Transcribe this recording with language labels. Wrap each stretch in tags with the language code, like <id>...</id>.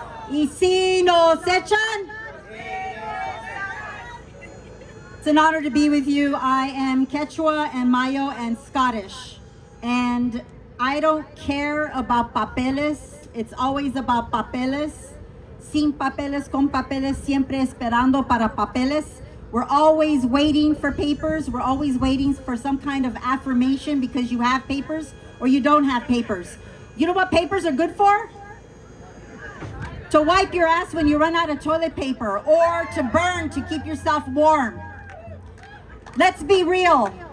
<es>Y si nos echan.</es> <en>It's an honor to be with you. I am Quechua and Mayo and Scottish. And I don't care about papeles. It's always about papeles.</en> <es>Sin papeles, con papeles, siempre esperando para papeles.</es> <en>We're always waiting for papers. We're always waiting for some kind of affirmation because you have papers or you don't have papers. You know what papers are good for? To wipe your ass when you run out of toilet paper or to burn to keep yourself warm. Let's be real.</en>